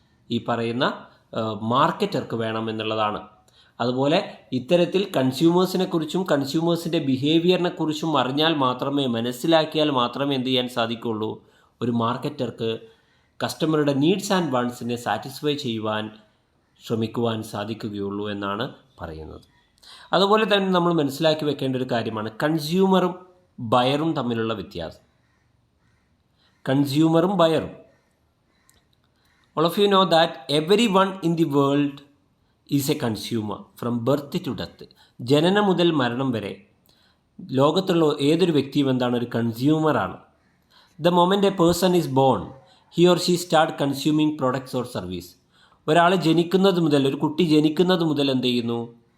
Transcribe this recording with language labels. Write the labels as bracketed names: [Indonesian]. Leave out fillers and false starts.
[Malayalam] ഈ പറയുന്ന മാർക്കറ്റർക്ക് വേണം എന്നുള്ളതാണ്. അതുപോലെ ഇത്തരത്തിൽ കൺസ്യൂമേഴ്സിനെക്കുറിച്ചും കൺസ്യൂമേഴ്സിൻ്റെ ബിഹേവിയറിനെക്കുറിച്ചും അറിഞ്ഞാൽ മാത്രമേ, മനസ്സിലാക്കിയാൽ മാത്രമേ എന്ത് ചെയ്യാൻ സാധിക്കുള്ളൂ? ഒരു മാർക്കറ്റർക്ക് കസ്റ്റമറുടെ നീഡ്സ് ആൻഡ് വാണ്ട്സിനെ സാറ്റിസ്ഫൈ ചെയ്യുവാൻ ശ്രമിക്കുവാൻ സാധിക്കുകയുള്ളൂ എന്നാണ് പറയുന്നത്. അതുപോലെ തന്നെ നമ്മൾ മനസ്സിലാക്കി വെക്കേണ്ട ഒരു കാര്യമാണ് കൺസ്യൂമറും ബയറും തമ്മിലുള്ള വ്യത്യാസം. [English] കൺസ്യൂമറും ബയറും, all of you know that everyone in the world is a consumer from birth to death. [Malayalam] ജനനം മുതൽ മരണം വരെ ലോകത്തുള്ള ഏതൊരു വ്യക്തിയും എന്താണ്? ഒരു കൺസ്യൂമറാണ്. [English] The moment a person is born, he or she start consuming products or service. [Malayalam] ഒരാൾ ജനിക്കുന്നത് മുതൽ, ഒരു കുട്ടി ജനിക്കുന്നത് മുതൽ എന്ത് ചെയ്യുന്നു?